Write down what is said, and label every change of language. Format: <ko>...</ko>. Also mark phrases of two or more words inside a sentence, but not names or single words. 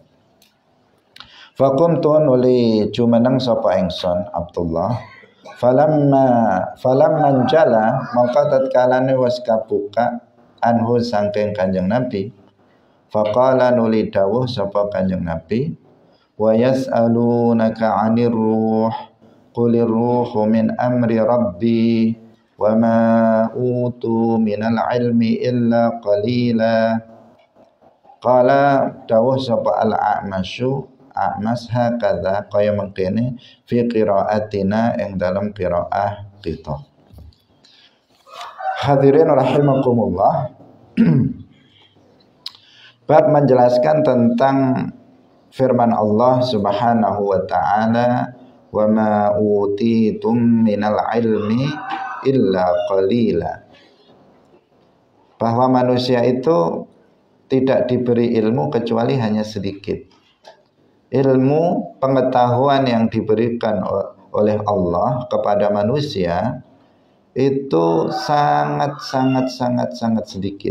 <jv>Faqumtu nuli jumeneng sapa ingsun Abdullah.</jv> <ar>فلما جلا</ar> <jv>maka tatkalane wis kabuka anhu saking Kanjeng Nabi. Faqala nuli dawuh sapa Kanjeng Nabi</jv> <ar>ويسألونك عن الروح قل الروح من أمر ربي وما أوتوا من العلم إلا قليلا.</ar> <jv>Qala dawuh sapa</jv> <ar>الأعمش أعمش هكذا</ar> <jv>kaya mengkene</jv> <ar>في قراءتنا</ar> <jv>ing dalam qiraah kita.</jv> <ar>حاضرين رحمكم الله.</ar> <id>Bab menjelaskan tentang firman Allah</id> <ar>سبحانه وتعالى وما أوتيتم من العلم إلا قليلا.</ar> <id>Bahwa manusia itu tidak diberi ilmu kecuali hanya sedikit. Ilmu pengetahuan yang diberikan oleh Allah kepada manusia itu sangat sedikit.</id>